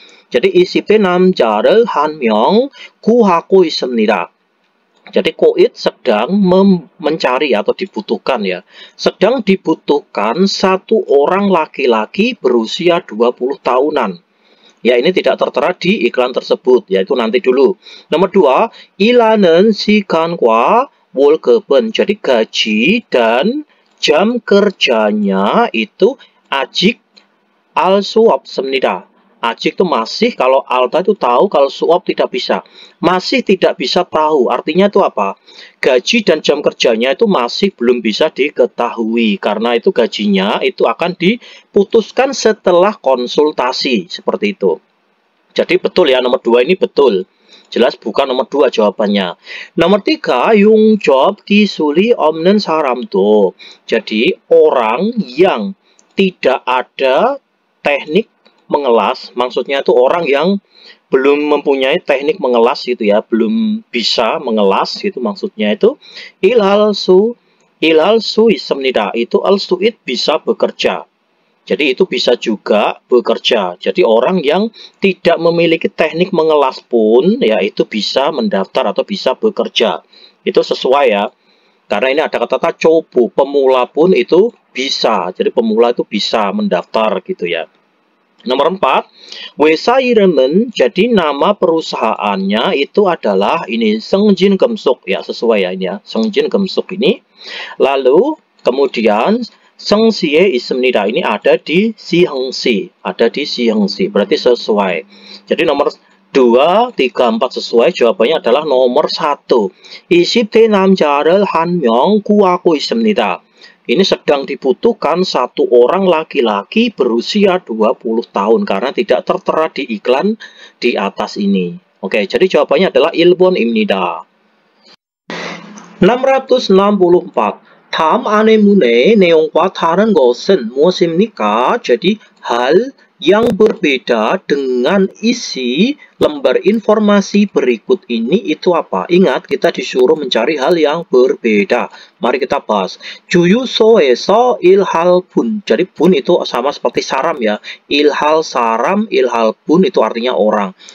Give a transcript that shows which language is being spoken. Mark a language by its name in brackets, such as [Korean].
[Indonesian] Jadi [Korean] isipte 남자를 한 명 구하고 있습니다. [Indonesian] Jadi koit sedang mencari atau dibutuhkan ya. Sedang dibutuhkan satu orang laki-laki berusia 20 tahunan. Ya ini tidak tertera di iklan tersebut. Yaitu nanti dulu. Nomor 2. [Korean] 일하는 시간과 월급은. [Indonesian] Jadi gaji dan jam kerjanya itu [Korean] 아직 알 수 없습니다. [Indonesian] Ajik itu masih, kalau alta itu tahu, kalau suap tidak bisa. Masih tidak bisa tahu, artinya itu apa? Gaji dan jam kerjanya itu masih belum bisa diketahui. Karena itu gajinya itu akan diputuskan setelah konsultasi, seperti itu. Jadi betul ya, nomor 2 ini betul. Jelas bukan nomor 2 jawabannya. Nomor 3, [Korean] 용접 기술이 없는 사람도. [Indonesian] Jadi orang yang tidak ada teknik mengelas, maksudnya itu orang yang belum mempunyai teknik mengelas gitu ya, belum bisa mengelas gitu maksudnya itu ilhal su ismnida, itu al suit bisa bekerja. Jadi itu bisa juga bekerja. Jadi orang yang tidak memiliki teknik mengelas pun ya itu bisa mendaftar atau bisa bekerja. Itu sesuai ya. Karena ini ada kata cobu, pemula pun itu bisa. Jadi pemula itu bisa mendaftar gitu ya. Nomor 4, Wesa Iremen, jadi nama perusahaannya itu adalah ini Sengjin Gemsuk ya, sesuai ya ini ya, Sengjin Gemsuk ini. Lalu kemudian Sengsie Ismnida ini ada di Sihengsi, berarti sesuai. Jadi nomor 2, 3, 4 sesuai, jawabannya adalah nomor 1. [Korean] 20대 남자를 한 명 구하고 있습니다. [Indonesian] Ini sedang dibutuhkan satu orang laki-laki berusia 20 tahun karena tidak tertera di iklan di atas ini. Oke, jadi jawabannya adalah ilbon imnida. 664. [Korean] 다음 안내문의 내용과 다른 것은 무엇입니까? [Indonesian] Jadi hal yang berbeda dengan isi lembar informasi berikut ini itu apa? Ingat, kita disuruh mencari hal yang berbeda. Mari kita bahas. [Korean] 주유소에서 일할 분. [Indonesian] Jadi bun itu sama seperti saram ya. Ilhal saram, ilhal bun itu artinya orang.